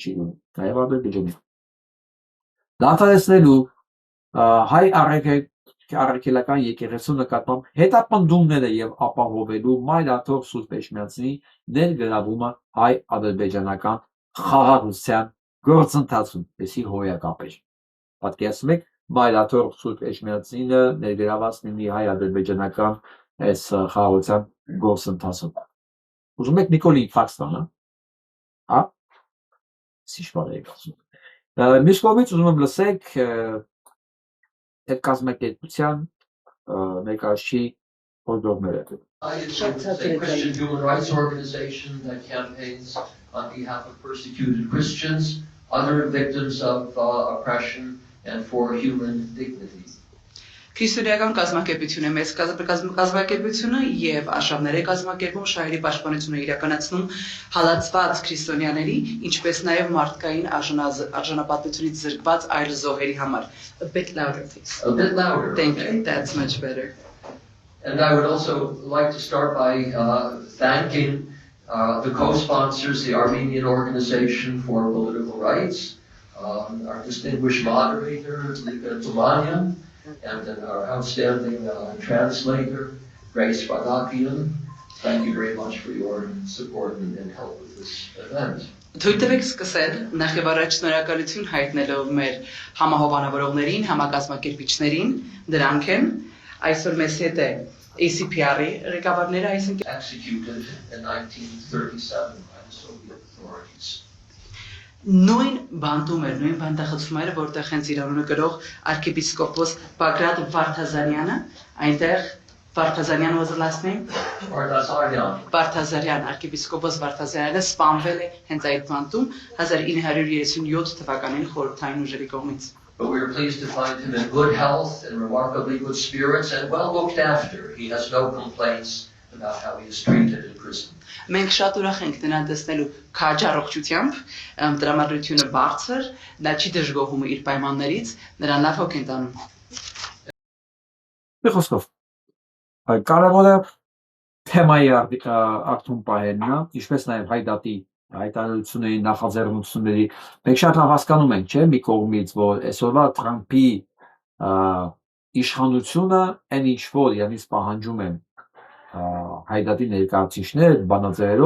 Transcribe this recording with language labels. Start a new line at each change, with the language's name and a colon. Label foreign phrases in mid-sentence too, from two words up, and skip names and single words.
Armenian: չի լինում, նաեւ Ադրբեջանի։ Դադարեցնելու հայ առաքելական եկեղեցու նկատմամբ հետապնդումները եւ ապահովելու Մայրաթող Սուրբ Էջմիածնի ներգրավումը հայ-ադրբեջանական խաղաղության գործընթացում, այսի հոյակապ էր։ Պատկերացնում եք Մայրաթող Սուրբ Էջմիածինը ներգրաված լինի հայ-ադրբեջանական այս խաղաղության գործընթացում։ Ուզում եք Նիկոլի ֆաքս տանա, հա? Ինչ բան եք ասում։ Մյուս կողմից ուզում եմ լսեք այդ կազմակերպության ներկայացուցիչ հորդորները։
English: It's a Christian human rights organization that campaigns on behalf of persecuted Christians, other victims of oppression, and for human dignity.
Armenian: Քրիստոնեական կազմակերպություն է մեծ կազմակերպությունը եւ արշավների կազմակերպում շահերի պաշտպանությունը իրականացնում հալածված քրիստոնյաների, ինչպես նաեւ մարդկային արժանապատվությունից զրկված այլ զոհերի համար.
English: A bit louder, please. A bit louder. Thank okay. you. That's much better. And I would also like to start by thanking the co-sponsors, the Armenian Organization for Political Rights, our distinguished moderator, Lika Tumanian, and then our outstanding translator, Grace Badakian. Thank you very much for your support and help with this event.
Armenian: Թույլ տվեք սկսել նախ եւ առաջ շնորհակալություն հայտնելով մեր համահովանավորողներին, համակազմակերպիչներին, դրանք են այսօր մեզ հետ է ACPR-ի ղեկավարները, այսինքն
English: executed in 1937 by the Soviet authorities.
Armenian: նույն բանտում էր, նույն բանտախցումները, որտեղ հենց Իրանունը գրող arczepiskopos Bagrat Vartazaryan-ը, այնտեղ
English: Vartazaryan was the last name?
Armenian: Vartazaryan, arczepiskopos Vartazaryan-ը սպանվել է հենց այդ բանտում 1937 թվականին խորհրդային ուժերի կողմից։
English: But we are pleased to find him in good health and remarkably good spirits and well looked after. He has no complaints about how he is treated in prison.
Armenian: Մենք շատ ուրախ ենք նրան տեսնելու քաջ առողջությամբ, տրամադրությունը բարձր, նա չի դժգոհում իր պայմաններից, նրան լավ հոգ են տանում։ Մի խոսքով, կարևորը թեմայի ակտում պահելն է, ինչպես նաև հայդատի հայտարարությունների, նախաձեռնությունների, մենք շատ լավ հասկանում ենք, չէ՞, մի կողմից, որ այսօրվա Թրամփի իշխանությունը այն ինչ որ իրենից պահանջում են հայդատի ներկայացուցիչներ բանաձևերով